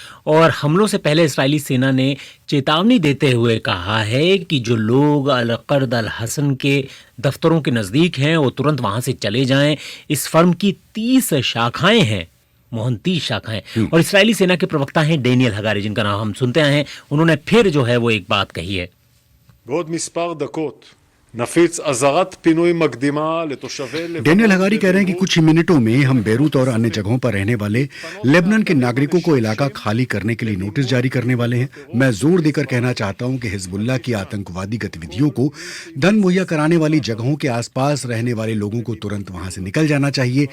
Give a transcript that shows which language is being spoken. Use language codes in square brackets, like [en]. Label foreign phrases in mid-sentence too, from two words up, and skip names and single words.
[hi] और हमलों से पहले इस्राएली सेना ने चेतावनी देते हुए कहा है कि जो लोग अल-कर्द अल-हसन के दफ्तरों के नज़दीक हैं वो तुरंत वहां से चले जाएं। इस फर्म की 30 शाखाएं हैं, मोहन 30 शाखाएं। और इस्राएली सेना के प्रवक्ता हैं डेनियल हगारी, जिनका नाम हम सुनते हैं। उन्होंने फिर जो है वो एक बात कही है। [he] בעוד מספר דקות נפיץ אזהרת פינוי מקדימה לתושבי. [hi] डेनियल हगारी कह रहे हैं कि कुछ ही मिनटों में हम बेरूत और अन्य जगहों पर रहने वाले लेबनान के नागरिकों को इलाका खाली करने के लिए नोटिस जारी करने वाले हैं। मैं जोर देकर कहना चाहता हूं कि हिजबुल्लाह की आतंकवादी गतिविधियों को धन मुहैया कराने वाली जगहों के आसपास रहने वाले लोगों को तुरंत वहां से निकल जाना चाहिए।